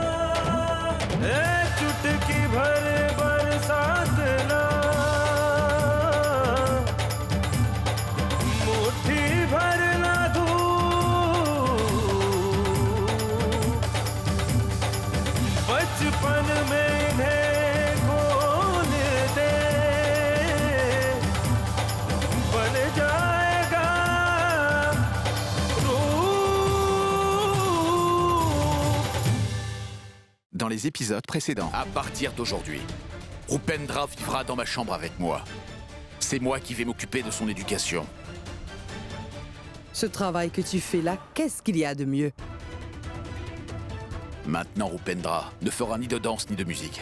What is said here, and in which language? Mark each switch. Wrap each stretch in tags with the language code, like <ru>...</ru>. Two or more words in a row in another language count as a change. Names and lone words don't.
<hi>चुटकी भर बरसात ना, मुट्ठी भर ना धूप, बचपन में इन्हें खोल दे, बन जाएगा रूप।</hi> <fr>Dans les épisodes précédents. À partir d'aujourd'hui, Rupendra vivra dans ma chambre avec moi. C'est moi qui vais m'occuper de son éducation. Ce travail que tu fais là, qu'est-ce qu'il y a de mieux? Maintenant, Rupendra ne fera ni de danse ni de musique.</fr>